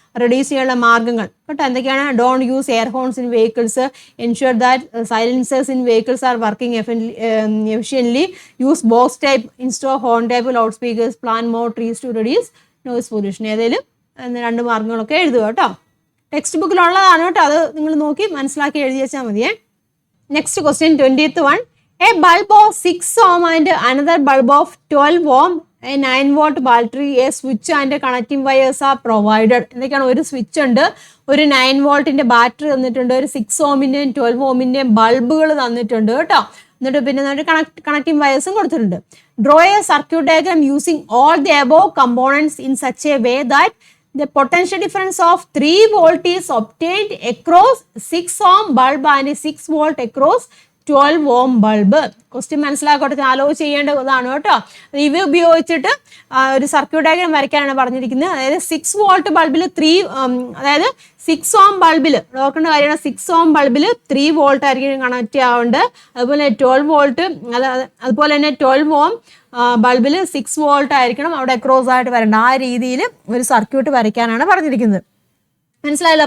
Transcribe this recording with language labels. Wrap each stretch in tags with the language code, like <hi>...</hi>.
<ml>Reduce ചെയ്യാനുള്ള മാർഗങ്ങൾ കേട്ടോ എന്തൊക്കെയാണ്,</ml> <en>Don't use air horns in vehicles, ensure that silencers in vehicles are working efficiently, use box type instead of horn type loudspeakers, plan more trees to reduce noise pollution.</en> <ml>ഏതെങ്കിലും 2 മാർഗങ്ങളൊക്കെ എഴുതുക കേട്ടോ. Text ബുക്കിലുള്ളതാണ് കേട്ടോ, അത് നിങ്ങൾ നോക്കി മനസ്സിലാക്കി എഴുതി വെച്ചാൽ മതിയേ.</ml> <en>Next question, 20th one. A bulb of 6 ohm and another bulb of 12 ohm, a 9-volt battery, a switch and connecting wires are provided.</en> <ml>എന്തൊക്കെയാണ്, ഒരു സ്വിച്ച് ഉണ്ട്, ഒരു 9 വോൾട്ടിന്റെ ബാറ്ററി തന്നിട്ടുണ്ട്, ഒരു 6 ഓമിന്റെയും 12 ഓമിന്റെയും ബൾബുകൾ തന്നിട്ടുണ്ട് കേട്ടോ. എന്നിട്ട് പിന്നെ കണക്റ്റിംഗ് വയേഴ്സും കൊടുത്തിട്ടുണ്ട്.</ml> <en>Draw a circuit diagram using all the above components in such a way that the potential difference of 3 volt is obtained across 6 ohm bulb and 6 volt across 12 ohm bulb.</en> <ml>Question മനസ്സിലാക്കട്ടെ, ആലോചിച്ച് ചെയ്യേണ്ടതാണ് കേട്ടോ. ഇവ ഉപയോഗിച്ചിട്ട് ഒരു circuit diagram വരയ്ക്കാനാണ് പറഞ്ഞിരിക്കുന്നത്. അതായത് 6 volt ബൾബിൽ അതായത് 6 ഓം ബൾബിൽ നോക്കേണ്ട കാര്യമാണ്. 6 ഓം ബൾബിൽ 3 വോൾട്ട് ആയിരിക്കും കണക്ട് ആവേണ്ടത്. അതുപോലെ 12 വോൾട്ട് അതുപോലെ തന്നെ 12 ഓം ബൾബിൽ 6 വോൾട്ട് ആയിരിക്കണം അവിടെ അക്രോസ് ആയിട്ട് വരേണ്ട. ആ രീതിയിൽ ഒരു സർക്യൂട്ട് വരയ്ക്കാനാണ് പറഞ്ഞിരിക്കുന്നത്. മനസ്സിലായല്ലോ.</ml>